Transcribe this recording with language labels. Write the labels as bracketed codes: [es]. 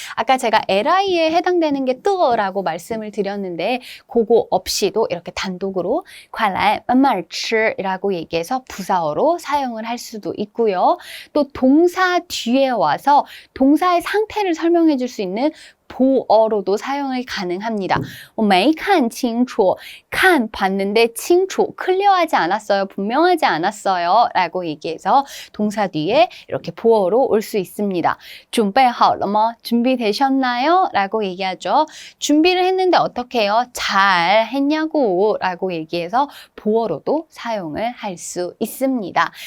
[ko] 아까 제가 ly에 해당되는 게 뜨어라고 말씀을 드렸는데 그거 없이도 이렇게 단독으로 [zh] 快来慢慢吃 [ko] 라고 얘기해서 부사어로 사용을 할 수도 있고요. 또 동사 뒤에 와서 동사의 상태를 설명해 줄 수 있는 보어로도 사용이 가능합니다. [zh] 我没看清楚 [ko] 看봤는데 清楚 클리어하지 않았어요. 분명하지 않았어요. 라고 얘기해서 동사 뒤에 이렇게 보어로 올 수 있습니다. [zh] 准备好了吗? [ko] 준비되셨나요? 라고 얘기하죠. 준비를 했는데 어떻게 해요? 잘 했냐고 라고 얘기해서 보어로도 사용을 할 수 있습니다.